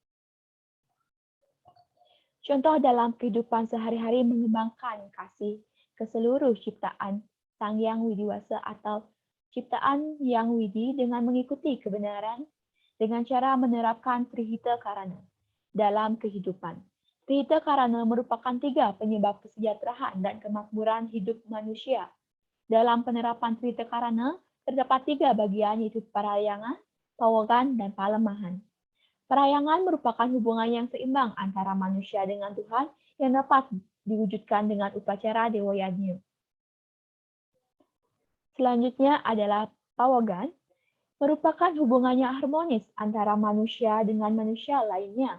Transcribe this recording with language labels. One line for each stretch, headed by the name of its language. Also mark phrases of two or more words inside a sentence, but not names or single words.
Indonesian: Contoh dalam kehidupan sehari-hari mengembangkan kasih ke seluruh ciptaan Sang Yang Widiwasa atau ciptaan yang widi dengan mengikuti kebenaran dengan cara menerapkan Trihita Karana dalam kehidupan. Trihita Karana merupakan 3 penyebab kesejahteraan dan kemakmuran hidup manusia. Dalam penerapan Trihita Karana terdapat 3 bagian yaitu parayangan, pawagan, dan palemahan. Parayangan merupakan hubungan yang seimbang antara manusia dengan Tuhan yang dapat diwujudkan dengan upacara Dewa Yajna. Selanjutnya adalah pawagan, merupakan hubungannya harmonis antara manusia dengan manusia lainnya.